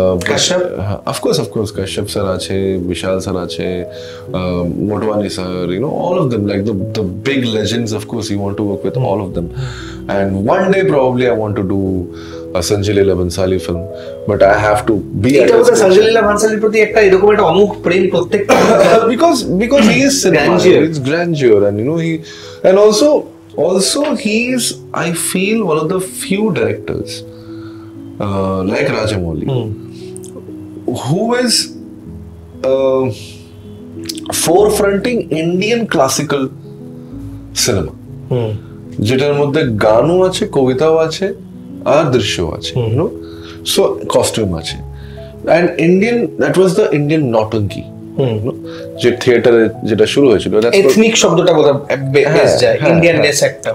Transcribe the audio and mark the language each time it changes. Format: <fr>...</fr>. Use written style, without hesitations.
<bn>Kashyap,</bn> <en>of course</en> <bn>Kashyap sir আছে, বিশাল sir আছে,</bn> <en>Motwani sir, all of them, like the big legends. Of course you want to work with all of them, and one day probably I want to do a Sanjay Leela Bhansali film, but I have to be</en> <bn>এটা ওটা সঞ্জয় লীলা ভানসালির প্রতি একটা এরকম একটা অমুক প্রেম প্রত্যেকটা</bn> <en>because he is cinema, it's grandeur, and he, and also he is, I feel, one of the few directors like Rajamouli who is forefronting Indian classical cinema,</en> <bn>যেটার মধ্যে গানও আছে, কবিতাও আছে, আর দৃশ্যও আছে, so costume আছে,</bn> <en>and that was the Indian nautanki,</en> <bn>যে থিয়েটারে যেটা শুরু হয়েছিল, এথনিক শব্দটা বোধহয় বেশ যায়, ইন্ডিয়াননেস একটা,</bn>